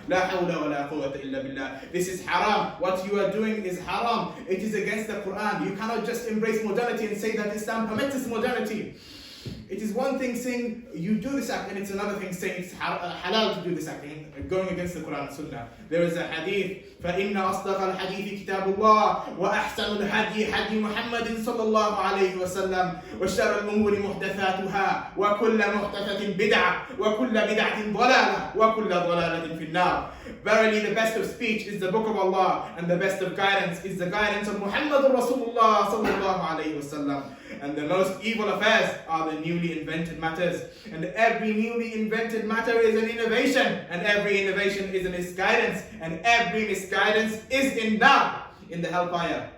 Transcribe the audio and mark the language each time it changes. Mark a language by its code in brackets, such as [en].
[ar] لا حول ولا قوة إلا بالله. [en] This is haram. What you are doing is haram. It is against the Quran. You cannot just embrace modernity and say that Islam permits this modernity. It is one thing saying you do this act, and it's another thing saying it's halal to do this act, going against the Quran and Sunnah. There is a hadith, [ar] فَإِنَّ أَصْدَقَ الْحَدِيثِ كِتَابُ اللَّهِ وَأَحْسَنُ الْهَدْيِ هَدْيُ مُحَمَّدٍ صَلَّى اللَّهُ عَلَيْهِ وَسَلَّمَ وَشَرَّ الْأُمُورِ مُحْدَثَاتُهَا وَكُلَّ مُحْدَثَةٍ بِدْعَةٍ وَكُلَّ بِدْعَةٍ ضَلَالَةٍ وَكُلَّ ضَلَالَةٍ فِي النَّارِ. [en] Verily the best of speech is the book of Allah, and the best of guidance is the guidance of Muhammad Rasulullah sallallahu alayhi wasallam. And the most evil affairs are the newly invented matters. And every newly invented matter is an innovation, and every innovation is a misguidance, and every misguidance is in the hellfire.